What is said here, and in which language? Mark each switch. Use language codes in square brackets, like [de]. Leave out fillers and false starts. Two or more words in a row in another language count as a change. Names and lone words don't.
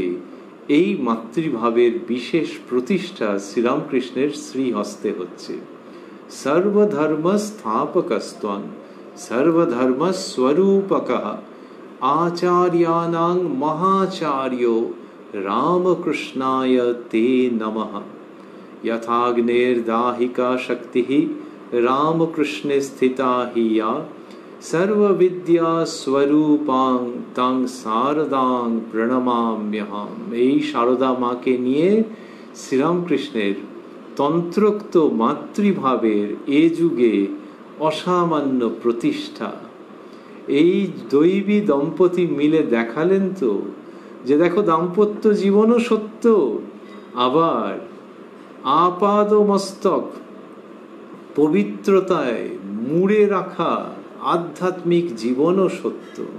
[bn] এই মাতৃভাবের বিশেষ প্রতিষ্ঠা শ্রীরামকৃষ্ণের শ্রীহস্তে হচ্ছে। [sa] সর্বধর্ম স্থাপকস্ত্বং সর্বধর্ম স্বরূপকঃ আচার্যানাং মহাচার্য রামকৃষ্ণায় তে নমঃ। यथाग्नेर्दाहिका शक्तिः रामकृष्णे स्थिता हि या सर्वविद्या स्वरूपां तां शारदां प्रणमाम्यहम्। [bn] এই শারদা মাকে নিয়ে শ্রীরামকৃষ্ণের তন্ত্রোক্ত মাতৃভাবের এ যুগে অসামান্য প্রতিষ্ঠা। এই দৈবী দম্পতি মিলে দেখালেন তো যে দেখো দাম্পত্য জীবনও সত্য, আবার আপাদ মস্তক পবিত্রতায় মুড়ে রাখা আধ্যাত্মিক জীবনও সত্য।